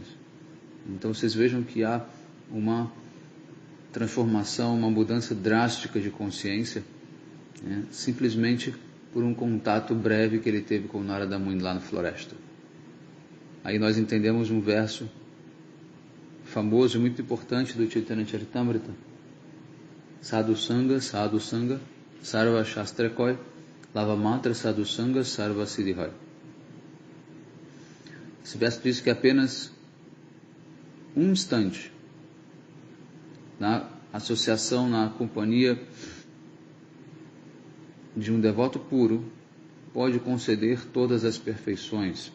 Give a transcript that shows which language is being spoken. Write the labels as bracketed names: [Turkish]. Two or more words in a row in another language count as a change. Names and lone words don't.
[Portuguese] Então vocês vejam que há uma transformação, uma mudança drástica de consciência, né, simplesmente por um contato breve que ele teve com Narada Muni lá na floresta. Aí nós entendemos um verso famoso e muito importante do Chaitanya Charitamrita: [Bangla] সাধু সঙ্গ, সর্ব শাস্ত্রকই, লব মন্ত্র সাধু সঙ্গ, সর্ব সিদ্ধিহই. [Portuguese] Esse verso diz que apenas um instante na associação, na companhia de um devoto puro pode conceder todas as perfeições.